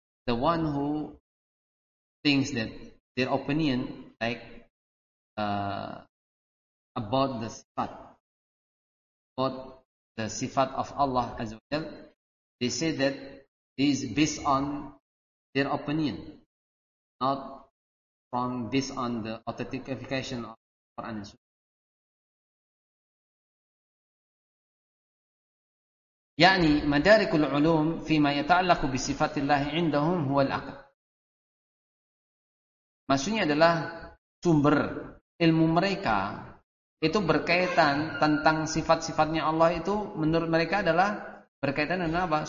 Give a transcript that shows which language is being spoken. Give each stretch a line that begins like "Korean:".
English: The one who thinks that their opinion like about the sifat, about the sifat of Allah Azza wa Jal, they say that is based on their opinion, not from based on the authentication of Quran and Sunnah.
Arabic: يعني مدارك العلوم فيما يتعلق بصفات الله عندهم هو الأقل.
Malay: Maksudnya adalah sumber ilmu mereka itu berkaitan tentang sifat-sifatnya Allah itu menurut mereka adalah berkaitan dengan apa?